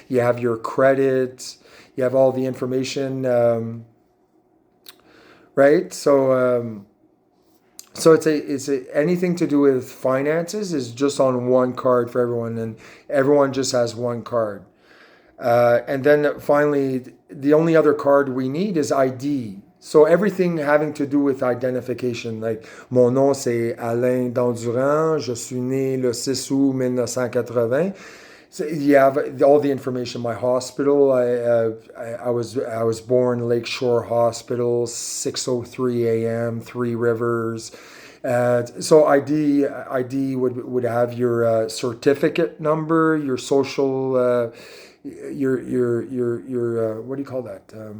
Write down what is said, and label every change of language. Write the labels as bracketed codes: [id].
[en] You have your credit. You have all the information, right? So it's anything to do with finances is just on one card for everyone, and everyone just has one card. And then finally, the only other card we need is ID. So everything having to do with identification, like [fr] mon nom c'est Alain Dandurand, je suis né le 6 août 1980. [en] So you have all the information. My hospital, I was born Lakeshore Hospital, 6:03 a.m., Three Rivers. So ID would have your certificate number, your social, your what do you call that?